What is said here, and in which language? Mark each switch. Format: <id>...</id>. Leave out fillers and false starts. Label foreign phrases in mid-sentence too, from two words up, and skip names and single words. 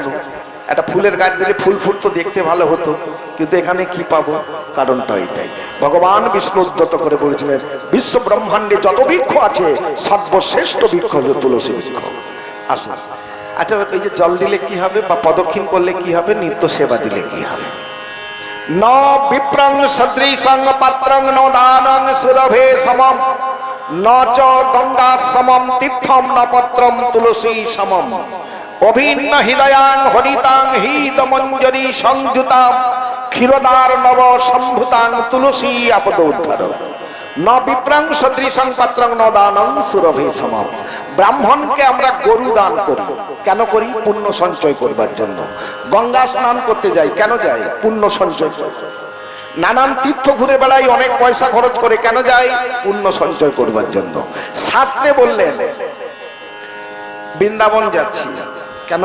<bn>একটা ফুলের গাছ দিলে ফুল ফুটতো, দেখতে ভালো হতো, কিন্তু এখানে কি পাবো? কারণটা এটাই। ভগবান বিষ্ণু উদ্যত করে বলেছিলেন বিশ্ব ব্রহ্মাণ্ডে যত বৃক্ষ আছে সর্বশ্রেষ্ঠ বৃক্ষ হলো তুলসী বৃক্ষ। আসুন, আচ্ছা এই যে জল দিলে কি হবে, বা প্রদক্ষিণ করলে কি হবে, নিত্য সেবা দিলে কি হবে?</bn> <sa>ন বিপ্রং সদৃশং পাত্রং ন দানং সুরভে সমম ন চ গঙ্গা সমম তীর্থম ন পত্রম তুলসী সমম অভিন্ন হৃদয়াং হরিতাং হৃদ মঞ্জরি সংযুতাম ক্ষীরদার নব সম্ভুতাং তুলসী আপদোদ্ধার ন বিপ্রাং সদৃশং পাত্রং ন দানং সুরভে সমম।</sa> <bn>ব্রাহ্মণকে আমরা গরু দান করি, কেন করি? পুণ্য সঞ্চয় করবার জন্য। গঙ্গা স্নান করতে যাই, কেন যাই? পুণ্য সঞ্চয় করতে। নানান তীর্থ ঘুরে বেড়াই, অনেক পয়সা খরচ করে, কেন যাই? পুণ্য সঞ্চয় করবার জন্য। শাস্ত্রে বললেন বৃন্দাবন যাচ্ছি, কেন?</bn>